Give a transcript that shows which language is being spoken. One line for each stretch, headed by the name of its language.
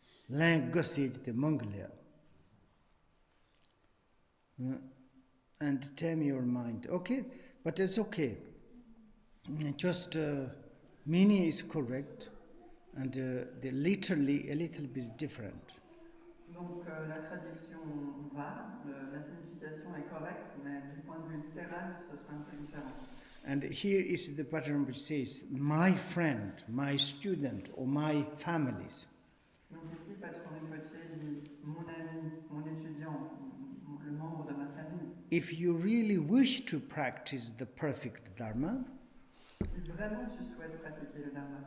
English: Lang gossage the Mongolia. And tame your mind. Okay, but it's okay. Just meaning is correct, and the literally a little bit different.
French: Donc la traduction va, la signification est correcte, mais du point de vue littéral, ce sera un peu différent.
English: And here is the pattern which says, my friend, my student, or my families.
French: Donc ici, Patrul Rinpoche dit, mon ami, mon étudiant, le membre de ma famille.
English: If you really wish to practice the perfect Dharma,
French: Si vraiment tu souhaites pratiquer le Dharma,